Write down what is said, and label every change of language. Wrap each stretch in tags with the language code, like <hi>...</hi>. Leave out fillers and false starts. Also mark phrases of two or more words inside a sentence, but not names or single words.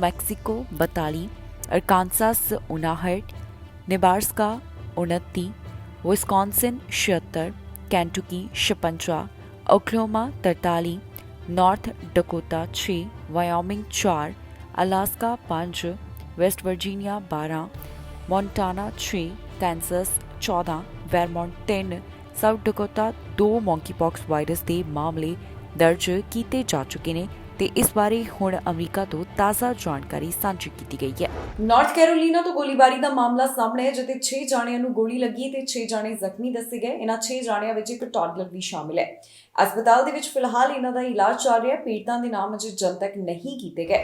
<hi>मैक्सिको 42, अरकानसास 59, नेब्रास्का 29, विस्कॉन्सिन 76, कैंटुकी 56, ओक्लाहोमा 43, नॉर्थ डकोटा 6, वायोमिंग 4, अलास्का 5, वेस्ट वर्जीनिया 12, मोंटाना 6, कैंसस 14, वेरमोंट 3, साउथ डकोटा 2 मॉन्कीपॉक्स वायरस के मामले दर्ज किए जा चुके हैं</hi> <pa>ਤੇ ਇਸ ਬਾਰੇ ਹੁਣ ਅਮਰੀਕਾ ਤੋਂ ਤਾਜ਼ਾ ਜਾਣਕਾਰੀ ਸਾਂਝੀ ਕੀਤੀ ਗਈ ਹੈ। ਨਾਰਥ ਕੈਰੋਲੀਨਾ ਤੋਂ ਗੋਲੀਬਾਰੀ ਦਾ ਮਾਮਲਾ ਸਾਹਮਣੇ ਹੈ, ਜਿੱਥੇ 6 ਜਾਣਿਆਂ ਨੂੰ ਗੋਲੀ ਲੱਗੀ ਤੇ 6 ਜਾਣੇ ਜ਼ਖਮੀ ਦੱਸੇ ਗਏ। ਇਹਨਾਂ 6 ਜਾਣਿਆਂ ਵਿੱਚ ਇੱਕ ਟੌਡਲਰ ਵੀ ਸ਼ਾਮਿਲ ਹੈ। ਹਸਪਤਾਲ ਦੇ ਵਿੱਚ ਫਿਲਹਾਲ ਇਹਨਾਂ ਦਾ ਇਲਾਜ ਚੱਲ ਰਿਹਾ ਹੈ। ਪੀੜਤਾਂ ਦੇ ਨਾਮ ਅਜੇ ਜਨਤਕ ਨਹੀਂ ਕੀਤੇ ਗਏ।</pa>